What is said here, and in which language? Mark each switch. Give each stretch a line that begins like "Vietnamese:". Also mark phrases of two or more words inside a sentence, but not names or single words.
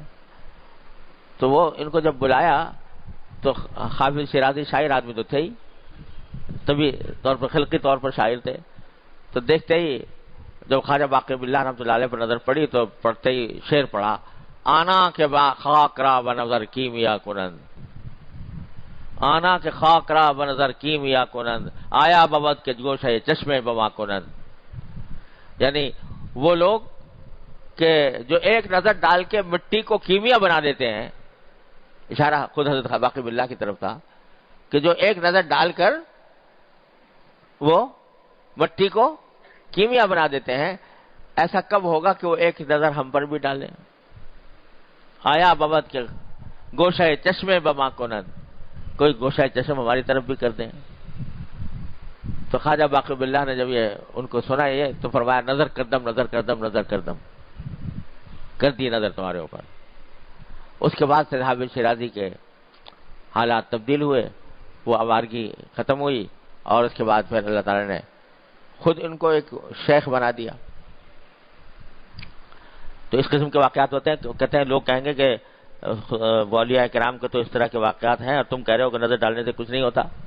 Urdu: تو وہ ان کو جب بلایا تو حافظ شیرازی شاعر آدمی تو تھے ہی، طبی طور پر خلقی طور پر شاعر تھے، تو دیکھتے ہی جب خواجہ باقی باللہ
Arabic: رحمۃ اللہ علیہ
Urdu: پر نظر پڑی تو پڑھتے ہی شعر پڑھا،
Persian: آنا کے خاک را بنظر کیمیا کنند، آنا کے خاک را بنظر کیمیا کنند، آیا ببد کے گوشہ چشمے بما کنند۔
Urdu: یعنی وہ لوگ کہ جو ایک نظر ڈال کے مٹی کو کیمیا بنا دیتے ہیں، اشارہ خود حضرت باقی باللہ کی طرف تھا کہ جو ایک نظر ڈال کر وہ مٹی کو کیمیا بنا دیتے ہیں، ایسا کب ہوگا کہ وہ ایک نظر ہم پر بھی ڈالیں؟
Persian: آیا ببد کے گوشہ چشمے بما کنند،
Urdu: کوئی گوشہ چشم ہماری طرف بھی کر دیں۔ تو خواجہ باقی باللہ نے جب یہ ان کو سنا یہ تو فرمایا
Persian: نظر کردم نظر کردم نظر کردم،
Urdu: کر دی نظر تمہارے اوپر۔ اس کے بعد سے حافظ شیرازی کے حالات تبدیل ہوئے، وہ آوارگی ختم ہوئی اور اس کے بعد پھر اللہ تعالی نے خود ان کو ایک شیخ بنا دیا۔ تو اس قسم کے واقعات ہوتے ہیں، تو کہتے ہیں لوگ کہیں گے کہ اولیاء کرام کے تو اس طرح کے واقعات ہیں اور تم کہہ رہے ہو کہ نظر ڈالنے سے کچھ نہیں ہوتا۔